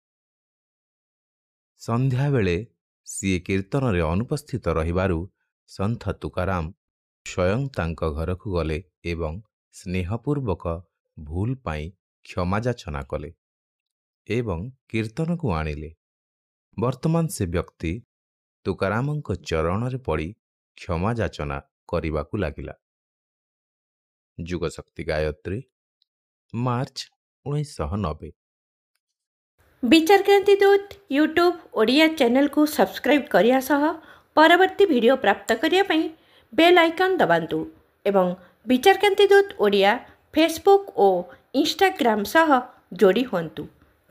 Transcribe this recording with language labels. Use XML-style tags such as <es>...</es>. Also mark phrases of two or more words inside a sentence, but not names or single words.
<or>ସନ୍ଧ୍ୟାବେଳେ ସିଏ କୀର୍ତ୍ତନରେ ଅନୁପସ୍ଥିତ ରହିବାରୁ ସନ୍ଥ ତୁକାରାମ ସ୍ୱୟଂ ତାଙ୍କ ଘରକୁ ଗଲେ ଏବଂ ସ୍ନେହପୂର୍ବକ ଭୁଲ ପାଇଁ କ୍ଷମା ଯାଚନା କଲେ ଏବଂ କୀର୍ତ୍ତନକୁ ଆଣିଲେ। ବର୍ତ୍ତମାନ ସେ ବ୍ୟକ୍ତି ତୁକାରାମଙ୍କ ଚରଣରେ ପଡ଼ି କ୍ଷମା ଯାଚନା କରିବାକୁ ଲାଗିଲା। ଯୁଗଶକ୍ତି ଗାୟତ୍ରୀ, ମାର୍ଚ୍ଚ 1990। ବିଚାରକ୍ରାନ୍ତି ଦୂତ ୟୁଟ୍ୟୁବ ଓଡ଼ିଆ ଚ୍ୟାନେଲ କୁ ସବସ୍କ୍ରାଇବ କରି ସହ ପରବର୍ତ୍ତୀ ଭିଡିଓ ପ୍ରାପ୍ତ କରି ପାଇଁ</or> <en>bell icon</en> <or>ଦବାନ୍ତୁ ଏବଂ ବିଚାରକ୍ରାନ୍ତି ଦୂତ ଓଡ଼ିଆ ଫେସବୁକ ଓ ଇନଷ୍ଟାଗ୍ରାମ ସହ ଯୋଡ଼ି ହୁଅନ୍ତୁ।</or>